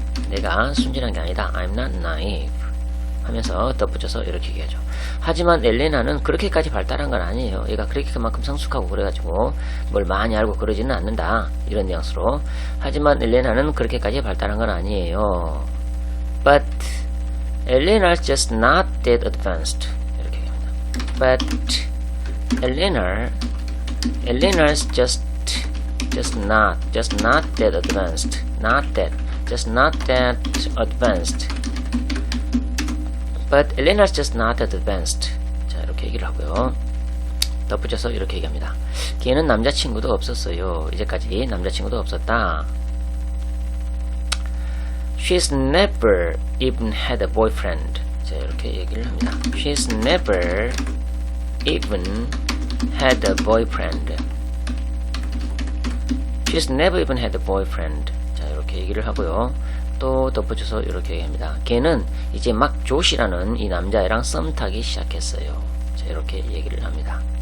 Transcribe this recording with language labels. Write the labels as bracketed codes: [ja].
[ko] 내가 순진한 게 아니다. [en] I'm not naive. [ko] 하면서 덧붙여서 이렇게 얘기하죠. 하지만 엘레나는 그렇게까지 발달한 건 아니에요. 얘가 그렇게만큼 성숙하고 그래가지고 뭘 많이 알고 그러지는 않는다. 이런 뉘앙스로. 하지만 엘레나는 그렇게까지 발달한 건 아니에요. [en] But Elena's just not that advanced. [ko] 이렇게 얘기합니다. [en] But Elena's just not that advanced. Just not that advanced. But Elena's just not that advanced. [ko] 자 이렇게 얘기를 하고요. 덧붙여서 이렇게 얘기합니다. 걔는 남자친구도 없었어요. 이제까지 남자친구도 없었다. [en] She's never even had a boyfriend. [ko] 자 이렇게 얘기를 합니다. [en] She's never even had a boyfriend. She's never even had a boyfriend. [ko] 자 이렇게 얘기를 하고요. 또 덧붙여서 이렇게 얘기합니다. 걔는 이제 막 조시라는 이 남자애랑 썸 타기 시작했어요. 자 이렇게 얘기를 합니다.